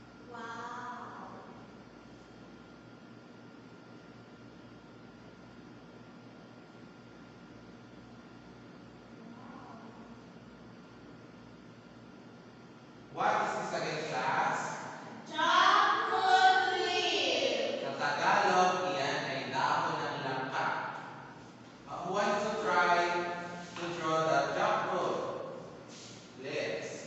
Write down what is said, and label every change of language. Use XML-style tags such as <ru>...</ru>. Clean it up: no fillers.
<en>Wow! What is this again, class? Jackfruit leaf!</en> <tl>Sa Tagalog, iyan ay dahon ng langka.</tl> <en>Who wants to try to draw the jackfruit leaves?</en>